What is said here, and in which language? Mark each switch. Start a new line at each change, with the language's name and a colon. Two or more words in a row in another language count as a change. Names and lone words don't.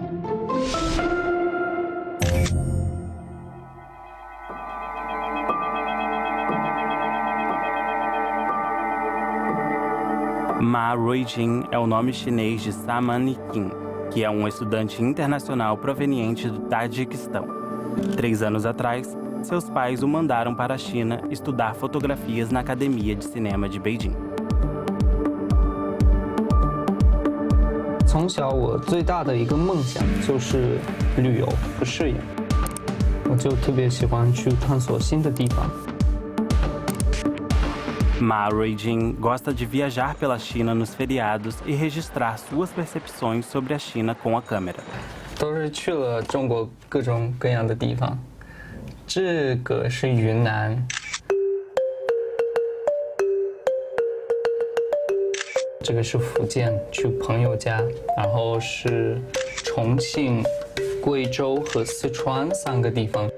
Portuguese: Ma Ruijin é o nome chinês de Saman Nikin, que é um estudante internacional proveniente do Tajiquistão. 3 anos atrás, seus pais o mandaram para a China estudar fotografias na Academia de Cinema de Beijing.
Chinese: 从小我最大的一个梦想就是旅游和摄影，我就特别喜欢去探索新的地方。
Portuguese: Ma Ruijin gosta de viajar pela China nos feriados e registrar suas percepções sobre a China com a câmera.
Chinese: 都是去了中国各种各样的地方。这个是云南，这个是福建，去朋友家，然后是重庆、贵州和四川3个地方。